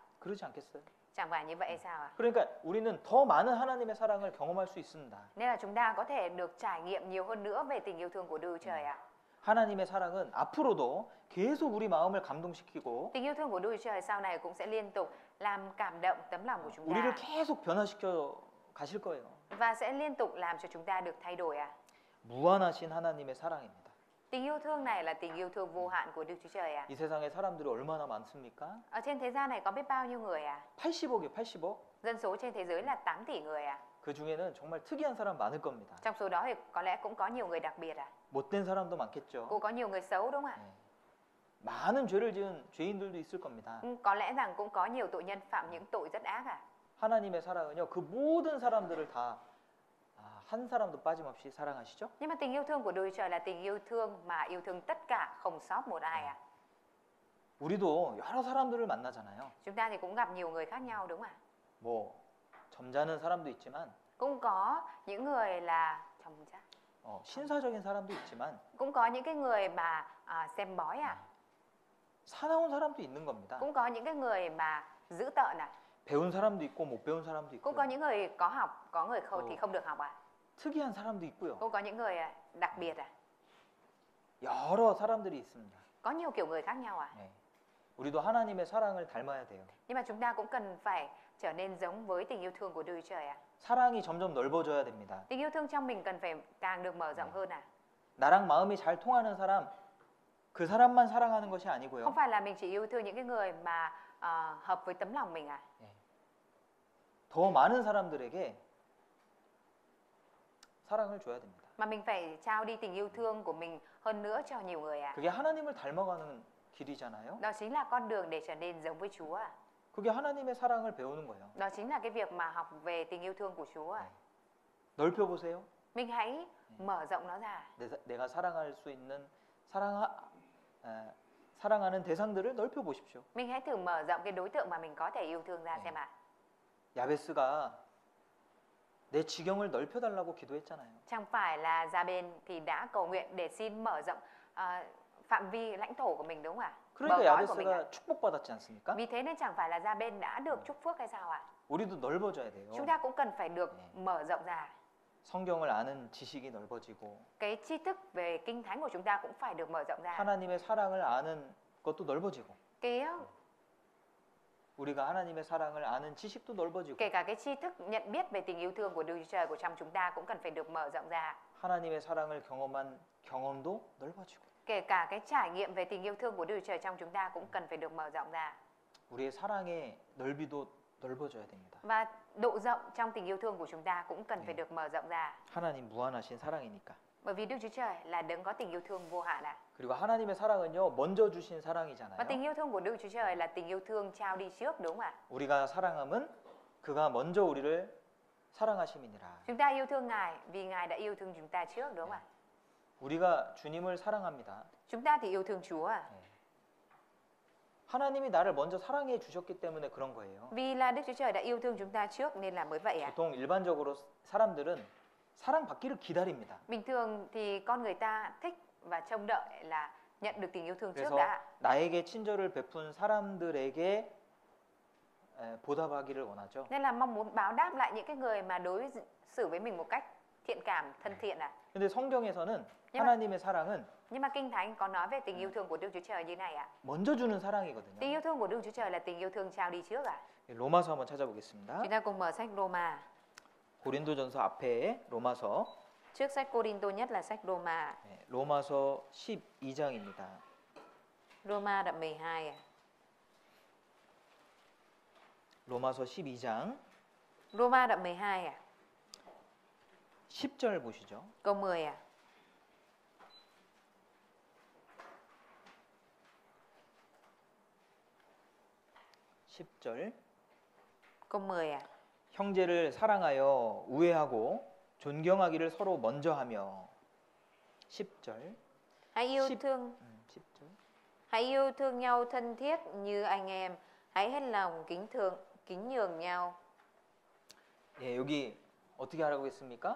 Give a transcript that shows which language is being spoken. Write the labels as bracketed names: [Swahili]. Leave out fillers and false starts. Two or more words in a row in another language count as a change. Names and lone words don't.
[Korean] 그러지 않겠어요? [Vietnamese] Chẳng phải như vậy hay sao ạ? [Korean] 그러니까 우리는 더 많은 하나님의 사랑을 경험할 수 있습니다. [Vietnamese] Nên là chúng ta có thể được trải nghiệm nhiều hơn nữa về tình yêu thương của Đức Chúa Trời ạ. [Korean] 하나님의 사랑은 앞으로도 계속 우리 마음을 감동시키고 [Vietnamese] Tình yêu thương của Đức Chúa Trời sau này cũng sẽ liên tục làm cảm động tấm lòng của chúng [Korean] 우리를 [Vietnamese] ta [Korean] 계속 변화시켜 가실 거예요. [Vietnamese] và sẽ liên tục làm cho chúng ta được thay đổi ạ. [Korean] 무한하신 하나님의 사랑입니다. [Vietnamese] Tình yêu thương này là tình yêu thương vô hạn của Đức Chúa Trời ạ. [Korean] 이 세상에 사람들이 얼마나 많습니까? [Vietnamese] Ở trên thế gian này có biết bao nhiêu người ạ? [Korean] 80억이에요, 80억. [Vietnamese] Dân số trên thế giới là 8 tỷ người ạ. [Korean] 그 중에는 정말 특이한 사람 많을 겁니다. [Vietnamese] Trong số đó thì có lẽ cũng có nhiều người đặc biệt ạ. [Korean] 못된 사람도 많겠죠. [Vietnamese] Cũng có nhiều người xấu đúng không ạ? [Korean] 많은 죄를 지은 죄인들도 있을 겁니다. [Vietnamese] Có lẽ rằng cũng có nhiều tội nhân phạm những tội rất ác ạ. [Korean] 하나님의 사랑은요, 그 모든 사람들을 다 한 사람도 빠짐없이 사랑하시죠? [Vietnamese] Nhưng mà tình yêu thương của Đức Chúa Trời là tình yêu thương mà yêu thương tất cả không sót một ai ạ. [Korean] 우리도 여러 사람들을 만나잖아요. [Vietnamese] Chúng ta thì cũng gặp nhiều người khác nhau đúng không ạ? [Korean] 뭐 점잖은 사람도 있지만 [Vietnamese] Cũng có những người là [Korean] 신사적인 사람도 있지만 [Vietnamese] cũng có những cái người mà xem bói ạ. [Korean] 사나운 사람도 있는 겁니다. [Vietnamese] Cũng có những cái người mà dữ tợn ạ. [Korean] 배운 사람도 있고 못 배운 사람도 [Vietnamese] Cũng có [Korean] 있고 [Vietnamese] những người có học, có người không thì không được học ạ. [Korean] 특이한 사람도 있고요. [Vietnamese] Cũng có những người đặc biệt ạ. [Korean] 여러 사람들이 있습니다. Có nhiều kiểu người khác nhau ạ. 네. 우리도 하나님의 사랑을 닮아야 돼요. [Vietnamese] Nhưng mà chúng ta cũng cần phải trở nên giống với tình yêu thương của Đức Chúa Trời ạ. [Korean] 사랑이 점점 넓어져야 됩니다. [Vietnamese] Tình yêu thương trong mình cần phải càng được mở rộng hơn à? [Korean] 나랑 마음이 잘 통하는 사람, 그 사람만 사랑하는 것이 [Vietnamese] Không [Korean] 아니고요. [Vietnamese] phải là mình chỉ yêu thương những cái người mà hợp với tấm lòng mình à? [Korean] 더 많은 사람들에게 사랑을 줘야 됩니다. [Vietnamese] Mà mình phải trao đi tình yêu thương của mình hơn nữa cho nhiều người à? [Korean] 그게 하나님을 닮아가는 길이잖아요. [Vietnamese] Đó chính là con đường để trở nên giống với Chúa à? [Korean] 그게 하나님의 사랑을 배우는 거예요. [Vietnamese] Đó chính là cái việc mà học về tình yêu thương của Chúa à? [Korean] 넓혀보세요. [Vietnamese] Mình hãy mở rộng nó ra. [Korean] 내가 사랑할 수 있는 사랑하는 대상들을 넓혀보십시오. [Vietnamese] Mình hãy thử mở rộng cái đối tượng mà mình có thể yêu thương ra xem ạ. [Korean] 야베스가 내 지경을 넓혀달라고 기도했잖아요. [Vietnamese] Chẳng phải là Gia-bên thì đã cầu nguyện để xin mở rộng phạm vi lãnh thổ của mình đúng không ạ? [Korean] 그러니까 [Vietnamese] Bờ cõi của mình ạ. [Korean] 야베스가 축복받았지 않습니까? [Vietnamese] Vì thế nên chẳng phải là Gia-bên đã được chúc phước hay sao ạ? [Korean] 우리도 넓어져야 돼요. [Vietnamese] Chúng ta cũng cần phải được mở rộng ra. [Korean] 성경을 아는 지식이 넓어지고 [Vietnamese] Cái tri thức về kinh thánh của chúng ta cũng phải được mở rộng ra. [Korean] 하나님의 사랑을 아는 것도 넓어지고 [Vietnamese] Cái [Korean] 우리가 하나님의 사랑을 아는 지식도 넓어지고 [Vietnamese] kể cả cái tri thức nhận biết về tình yêu thương của Đức Chúa Trời của trong chúng ta cũng cần phải được mở rộng ra. [Korean] 하나님의 사랑을 경험한 경험도 넓어지고 [Vietnamese] Kể cả cái trải nghiệm về tình yêu thương của Đức Chúa Trời trong chúng ta cũng cần phải được mở rộng ra. [Korean] 우리의 사랑의 넓이도 넓어져야 됩니다. [Vietnamese] Và độ rộng trong tình yêu thương của chúng ta cũng cần phải được mở rộng ra. [Korean] 하나님 무한하신 사랑이니까. [Vietnamese] Bởi vì Đức Chúa Trời là đấng có tình yêu thương vô hạn ạ. [Korean] 그리고 하나님의 사랑은요 먼저 주신 [Vietnamese] Và [Korean] 사랑이잖아요. [Vietnamese] tình yêu thương của Đức Chúa Trời là tình yêu thương trao đi trước đúng không ạ? [Korean] 우리가 사랑함은 그가 먼저 우리를 사랑하심이니라. [Vietnamese] Chúng ta yêu thương Ngài vì Ngài đã yêu thương chúng ta trước đúng không ạ? [Korean] 우리가 주님을 사랑합니다. [Vietnamese] Chúng ta thì yêu thương Chúa à? [Korean] 하나님이 나를 먼저 사랑해 주셨기 때문에 그런 거예요. [Vietnamese] Vì là Đức Chúa Trời đã yêu thương chúng ta trước nên là mới vậy ạ. [Korean] 보통 일반적으로 사람들은 사랑받기를 기다립니다. [Vietnamese] Bình thường thì con người ta thích và trông đợi là nhận được tình yêu thương trước [Korean] 그래서 [Vietnamese] đã. [Korean] 나에게 친절을 베푼 사람들에게 보답하기를 원하죠. [Vietnamese] Nên là mong muốn báo đáp lại những cái người mà đối xử với mình một cách thiện cảm, thân thiện à. [Korean] 근데 성경에서는 [Vietnamese] Nhưng mà- [Korean] 하나님의 사랑은 [Vietnamese] Nhưng mà Kinh Thánh có nói về tình yêu thương của Đức Chúa Trời như này ạ. [Korean] 먼저 주는 [Vietnamese] Tình [Korean] 사랑이거든요. [Vietnamese] yêu thương của Đức Chúa Trời là tình yêu thương trao đi trước ạ. [Korean] 로마서 한번 찾아보겠습니다. [Vietnamese] Chúng ta cùng mở sách Roma. [Korean] 고린도전서 앞에 로마서 [Vietnamese] Trước sách Cô-rin-tô nhất là sách Roma. [Korean] 로마서 12장입니다. [Vietnamese] Roma đoạn 12 ạ. [Korean] 로마서 12장 [Vietnamese] Roma đoạn 12 ạ. [Korean] 10절 보시죠. [Vietnamese] Câu 10 ạ. Câu 10 ạ. [Korean] 형제를 사랑하여 우애하고 존경하기를 서로 먼저 하며 10절. [Vietnamese] Hãy yêu 10. thương [Korean] 10절. [Vietnamese] Hãy yêu thương nhau thân thiết như anh em. Hãy hết lòng kính nhường nhau. [Korean] 예, 여기 어떻게 하라고 했습니까?